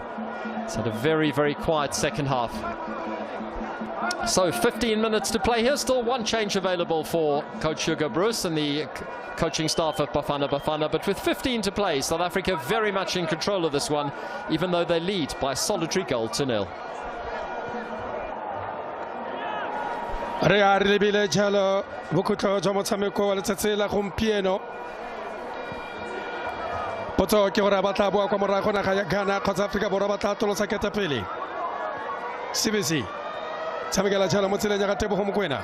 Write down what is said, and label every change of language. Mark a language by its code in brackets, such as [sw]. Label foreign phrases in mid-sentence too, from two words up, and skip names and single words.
[en] It's had a very, very quiet second half. So 15 minutes to play here. Still one change available for Coach Hugo Bruce and the coaching staff of Bafana Bafana. But with 15 to play, South Africa very much in control of this one, even though they lead by a solitary goal to nil. [tn] Re a re lebile jalo bokutlo jwa motshameko wa letsatsi la gompieno. Potso ke gore ba tla boa kwa morago naga ya Ghana kgotsa Afrika Borwa ba tla tolosa ketapele. CBC tshamekela jalo mo tseleng ya ga Tebogo Mokoena.